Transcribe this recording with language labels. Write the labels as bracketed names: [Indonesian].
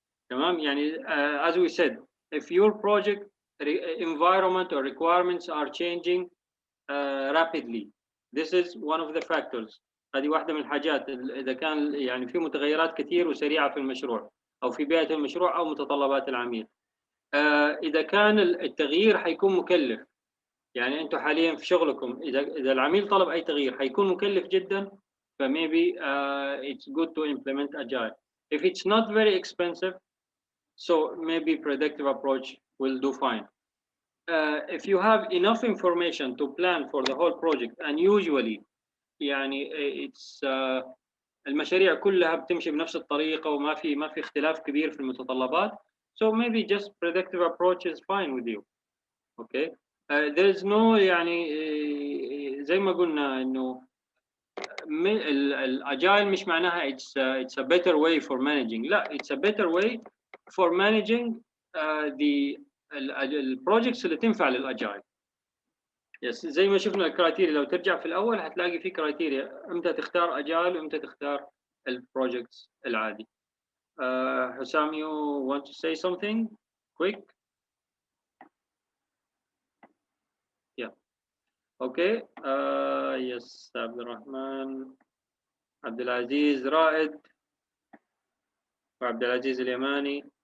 [Arabic] تمام؟ يعني [English] as we said, if your project environment or requirements are changing rapidly, this is one of the factors. [Arabic] هذه واحدة من الحاجات إذا كان يعني في متغيرات كثير وسريعة في المشروع أو في بيئة المشروع أو متطلبات العميل. إذا كان التغيير حيكون مكلف، يعني أنتم حاليا في شغلكم إذا العميل طلب أي تغيير حيكون مكلف جدا، [English] maybe it's good to implement Agile. If it's not very expensive, so maybe predictive approach will do fine. If you have enough information to plan for the whole project, and usually يعني it's [Arabic] المشاريع كلها بتمشي بنفس الطريقة وما في اختلاف كبير في المتطلبات, [English] so maybe just predictive approach is fine with you. Okay. There is no [Arabic] يعني زي ما قلنا إنه الأجايل مش معناها [English] it's a better way for managing. لا, it's a better way for managing the projects [Arabic] اللي تنفع للأجايل. Yes, زي ما شفنا الكرايتيريا لو ترجع في الأول هتلاقي في كرايتيريا إمتى تختار أجايل وإمتى تختار البروجكتس العادي. [English] حسام, you want to say something quick? Yeah. Okay. Yes, Abdurrahman, Abdulaziz Raed, Abdulaziz Al-Yamani.